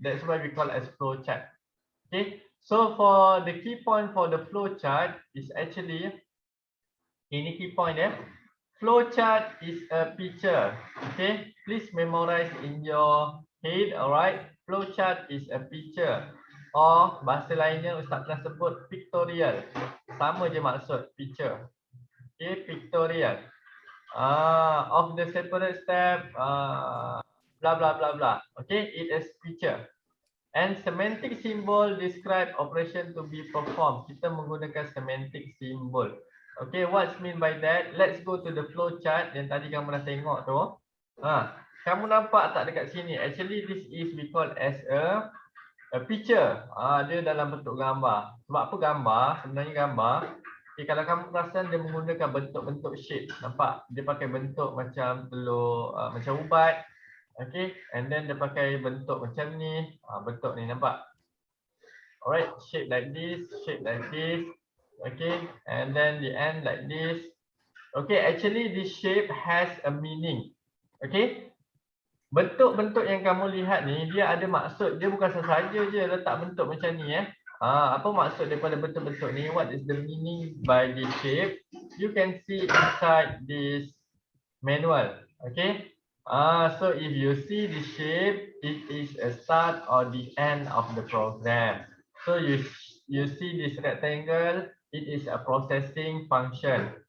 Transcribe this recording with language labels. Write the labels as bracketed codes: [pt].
[en] That's why we call as flow chart. Okay. So for the key point for the flow chart is actually ini key point Flowchart is a picture. Okay, please memorize in your head. Alright, flowchart is a picture. [ms] Or bahasa lainnya Ustaz pernah sebut pictorial. Sama je maksud picture. Okay, pictorial. [en] Of the separate step, blah blah blah blah. Okay, it is picture. And semantic symbol describe operation to be performed. [ms] Kita menggunakan semantic symbol. Okay, [en] what's mean by that? Let's go to the flow chart [ms] yang tadi kamu dah tengok tu. Kamu nampak tak dekat sini? [en] Actually, this is we call as a picture. [ms] Dia dalam bentuk gambar. Sebab apa gambar? Sebenarnya gambar. Okay, kalau kamu perasan dia menggunakan bentuk-bentuk shape. Nampak? Dia pakai bentuk macam telur, macam ubat. Okay, and then dia pakai bentuk macam ni. Bentuk ni nampak? [en] Alright, shape like this, shape like this. Okay, and then the end like this. Okay, actually this shape has a meaning. [ms] Okay, bentuk-bentuk yang kamu lihat ni dia ada maksud. Dia bukan sahaja je letak bentuk macam ni apa maksud daripada bentuk-bentuk ni? [en] What is the meaning by this shape? You can see inside this manual. Okay, so if you see the shape, it is a start or the end of the program. So you you see this rectangle, it is a processing function.